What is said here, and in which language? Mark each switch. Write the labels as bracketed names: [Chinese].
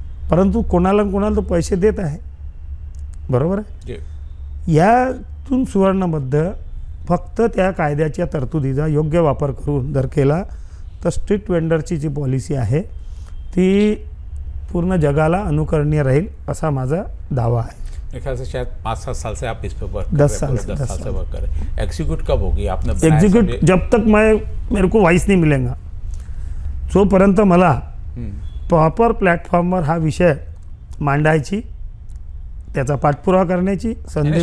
[Marathi] परंतु कोणाला कोणाला तो पैसे देत आहे, बरोबर आहे. यातून सुवर्णमध्य फक्त त्या कायद्याच्या तरतुदीचा योग्य वापर करून जर केला तर स्ट्रीट वेंडरची जी पॉलिसी आहे ती पूर्ण जगाला अनुकरणीय राहील असा माझा दावा है. [Hindi] मेरे ख्याल से शायद 5-7 साल से आप इस पे वर्क 10 साल से वर्क कर रहे हैं. एग्जीक्यूट कब होगी आपने? एग्जीक्यूट जब तक मेरे को वाइस नहीं मिलेगा, [Marathi] जोपर्यंत मला प्रॉपर प्लॅटफॉर्मवर हा विषय मांडायची, त्याचा पाठपुरावा करण्याची संधी,